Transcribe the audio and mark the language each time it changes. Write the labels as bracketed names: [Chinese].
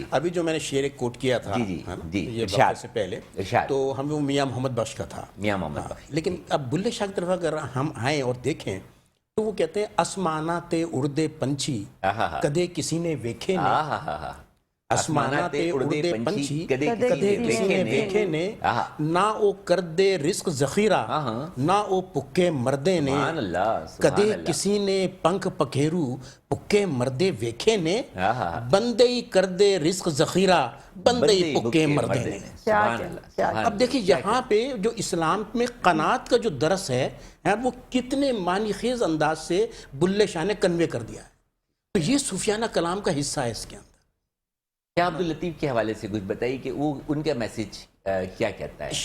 [Urdu] ابھی جو میں نے شعر ایک کوٹ کیا تھا یہ وقت سے پہلے, تو ہم وہ میاں محمد بخش کا تھا. میاں محمد بخش. لیکن اب بلے شاہ کی طرف اگر ہم آئیں اور دیکھیں تو وہ کہتے ہیں [Punjabi] اسمانہ تے اڑدے پنچھی کدے کسی نے ویکھے نہیں. آسماناں تے اڑدے پنچھی کدے کدے کسی نے ویکھے نے نہ او کردے رزق ذخیرہ نہ او پکے مردے نے [Urdu] سبحان اللہ [Punjabi] کدے کسی نے پنکھ پکھیرو پکے مردے ویکھے نے بندے ہی کردے رزق ذخیرہ بندے ہی پکے مردے نے. [Urdu] سبحان اللہ. اب دیکھیں یہاں پہ جو اسلام میں قناعت کا جو درس ہے وہ کتنے معنی خیز انداز سے بلے شاہ نے کنوے کر دیا ہے. تو یہ صوفیانہ کلام کا حصہ ہے اس کے اندر. کیا عبداللطیف کے حوالے سے کچھ بتائیے کہ وہ ان کا میسج کیا کہتا ہے؟